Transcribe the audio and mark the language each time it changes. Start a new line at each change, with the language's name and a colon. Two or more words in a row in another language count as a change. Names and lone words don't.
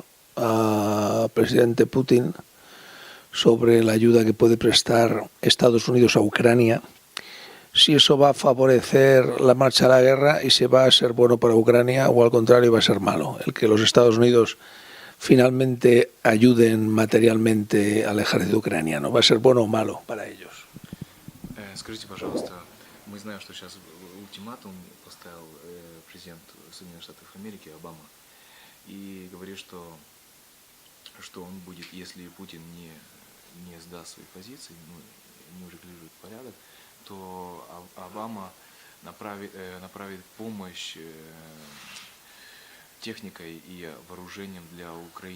Spanish: al presidente Putin sobre la ayuda que puede prestar Estados Unidos a Ucrania, si eso va a favorecer la marcha a la guerra y si va a ser bueno para Ucrania o al contrario va a ser malo, el que los Estados Unidos finalmente ayuden materialmente al ejército ucraniano. ¿Va a ser bueno o malo para ellos?
Russian: Скажите, пожалуйста, мы знаем, что сейчас ультиматум поставил президент Соединенных Штатов Америки Обама и говорит, что он будет, если Путин не сдаст свои позиции, не урегулирует порядок, то Обама направит помощь техникой и вооружением для Украины.